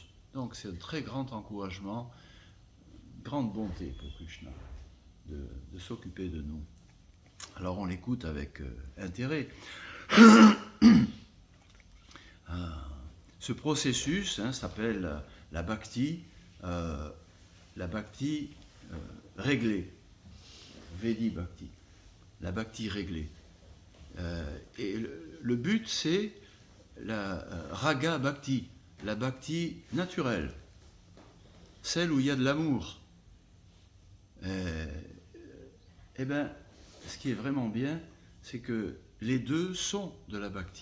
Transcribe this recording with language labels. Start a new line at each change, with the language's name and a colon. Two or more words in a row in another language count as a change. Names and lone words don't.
French: Donc c'est un très grand encouragement, grande bonté pour Krishna, de s'occuper de nous. Alors on l'écoute avec intérêt. Ce processus s'appelle la bhakti réglée,
Sanskrit: वैधी भक्ति,
French: la bhakti réglée. Et le but c'est la
Sanskrit: राग भक्ति,
French: la bhakti naturelle, celle où il y a de l'amour. Eh bien, ce qui est vraiment bien, c'est que les deux sont de la bhakti.